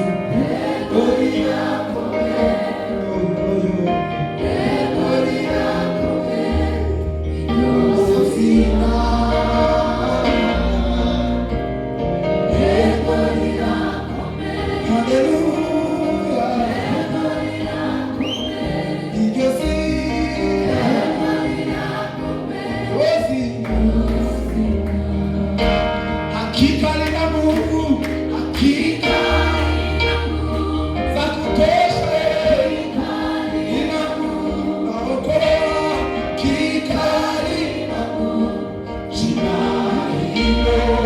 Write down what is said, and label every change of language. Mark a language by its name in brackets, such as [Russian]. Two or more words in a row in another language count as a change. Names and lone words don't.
[Kinyarwanda] Yego rirakomeye, yego rirakomeye, iryo zina. Yego rirakomeye, haleluya. Yego rirakomeye, iryo zina. [Swahili] Hakika lina Mungu, hakika za kutosha, lina Mungu naokoa, hakika lina Mungu, jina hilo.